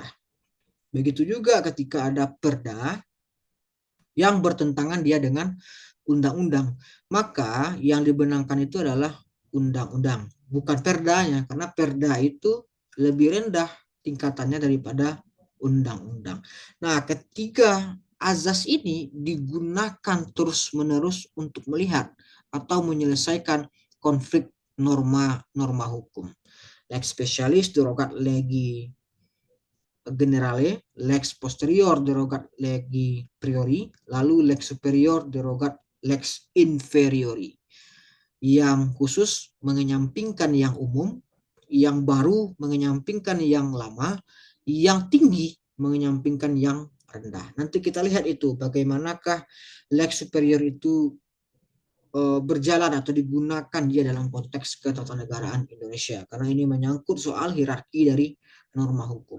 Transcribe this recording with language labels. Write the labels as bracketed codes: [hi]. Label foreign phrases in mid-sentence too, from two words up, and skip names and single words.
[id] Begitu juga ketika ada perda yang bertentangan dia dengan undang-undang, maka yang dibenangkan itu adalah undang-undang, bukan perdanya, karena perda itu lebih rendah tingkatannya daripada undang-undang. Nah, ketiga azas ini digunakan terus-menerus untuk melihat atau menyelesaikan konflik norma hukum. [la] Lex specialis derogat legi generale, lex posterior derogat legi priori, lalu lex superior derogat lex inferiori. [id] Yang khusus mengenyampingkan yang umum, yang baru mengenyampingkan yang lama, yang tinggi mengenyampingkan yang rendah. Nanti kita lihat itu bagaimanakah [la] lex superior [id] itu berjalan atau digunakan dia dalam konteks ketatanegaraan Indonesia, karena ini menyangkut soal hierarki dari norma hukum.